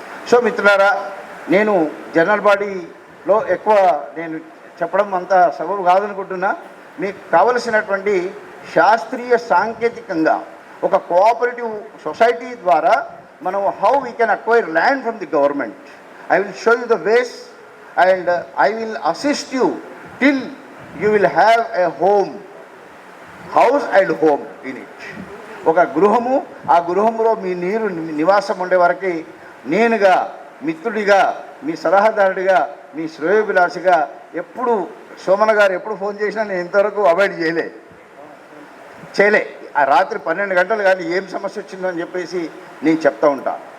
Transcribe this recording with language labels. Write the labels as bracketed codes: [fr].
[te] So మిత్రులారా, నేను general బాడీలో ఎక్కువ నేను చెప్పడం అంత సబబు కాదనుకుంటున్నా. మీకు కావలసినటువంటి శాస్త్రీయ సాంకేతికంగా ఒక కోఆపరేటివ్ సొసైటీ ద్వారా మనం [en] How we can acquire land from the government. I will show you the ways and I will assist you till you will have a home, house and home in it. [te] ఒక గృహము, ఆ గృహములో మీ నివాసం ఉండే వరకు నేనుగా, మిత్రుడిగా, మీ సలహాదారుడిగా, మీ శ్రేయోభిలాషిగా ఎప్పుడు సోమన గారు ఎప్పుడు ఫోన్ చేసినా నేను ఇంతవరకు అవాయిడ్ చేయలే. ఆ రాత్రి 12 గంటలు కానీ ఏం సమస్య వచ్చిందో అని చెప్పేసి నేను చెప్తా ఉంటా.